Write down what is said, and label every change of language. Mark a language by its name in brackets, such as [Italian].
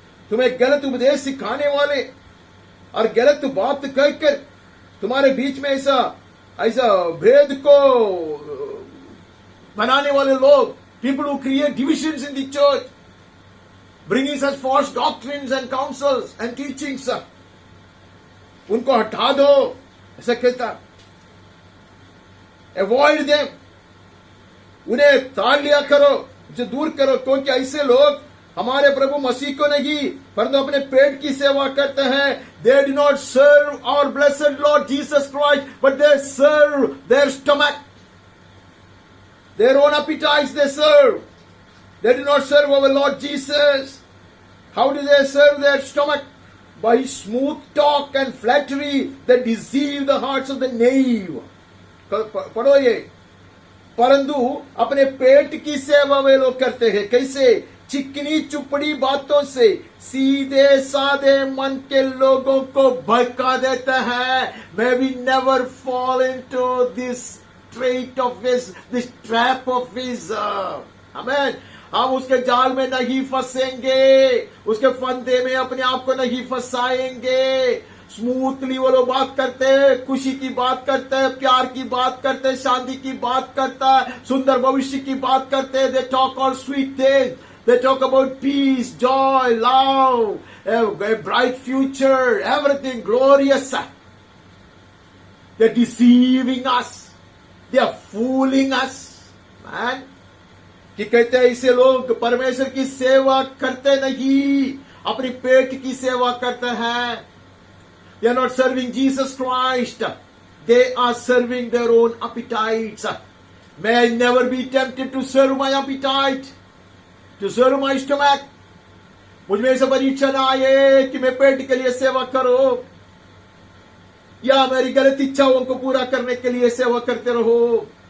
[Hindi] तुम्हें गलत उपदेश सिखाने वाले और गलत बात कहकर तुम्हारे बीच में ऐसा भेद को बनाने वाले लोग, [English] people who create divisions in the church, bringing such false doctrines and counsels and teachings, [Hindi] उनको हटा दो, ऐसा कहता। [English] Avoid them, [Hindi] उन्हें ताड़ लिया करो, जो दूर करो, क्योंकि ऐसे लोग हमारे प्रभु मसीह को नहीं परंतु अपने पेट की सेवा करते हैं। [English] They do not serve our blessed Lord Jesus Christ, but they serve their stomach, their own appetites they serve. They do not serve our Lord Jesus. How do they serve their stomach? By smooth talk and flattery that deceive the hearts of the knave. [Hindi] पढ़ो ये। परंतु अपने पेट की सेवा वे लोग करते हैं। कैसे? चिकनी चुपड़ी बातों से सीधे साधे मन के लोगों को भड़का देता है। [English] May we never fall into this trait of his, this trap of his. Amen. [Hindi] हम उसके जाल में नहीं फंसेंगे, उसके फंदे में अपने आप को नहीं फंसाएंगे। स्मूथली वो लोग बात करते हैं, खुशी की बात करते हैं, प्यार की बात करते हैं, शांति की बात करता है, सुंदर भविष्य की बात करते हैं। [English] They talk all sweet things. They talk about peace, joy, love, a bright future, everything glorious. They're deceiving us. They are fooling us. Man. [Hindi] कि कहते हैं ऐसे लोग परमेश्वर की सेवा करते नहीं, अपनी पेट की सेवा करते हैं। [English] They are not serving Jesus Christ. They are serving their own appetites. May I never be tempted to serve my appetite, to serve my stomach. [Hindi] मुझ में ऐसा परीक्षा ना आए कि मैं पेट के लिए सेवा करो या मेरी गलत इच्छाओं को पूरा करने के लिए सेवा करते रहो।